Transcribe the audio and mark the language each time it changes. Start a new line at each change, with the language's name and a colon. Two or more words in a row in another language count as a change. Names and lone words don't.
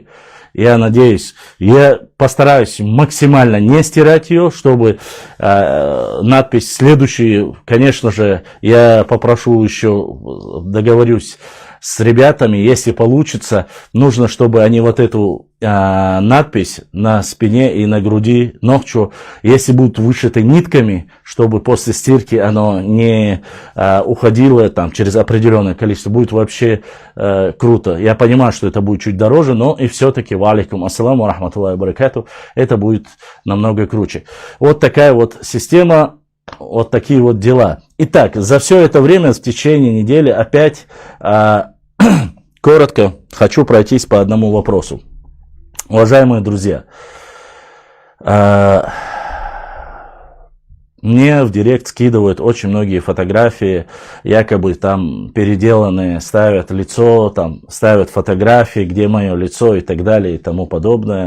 Russian: Я надеюсь, я постараюсь максимально не стирать ее, чтобы надпись следующую, конечно же, я попрошу еще, договорюсь с ребятами, если получится, нужно, чтобы они вот эту надпись на спине и на груди ногчу, если будут вышиты нитками, чтобы после стирки оно не уходило там через определенное количество, будет вообще круто. Я понимаю, что это будет чуть дороже, но и все-таки,
Arabic: وعليكم السلام رحمة الله بركاته,
Russian: это будет намного круче. Вот такая вот система. Вот такие вот дела. Итак, за все это время, в течение недели, опять коротко хочу пройтись по одному вопросу. Уважаемые друзья, мне в директ скидывают очень многие фотографии, якобы там переделанные, ставят лицо, там ставят фотографии, где мое лицо и так далее и тому подобное.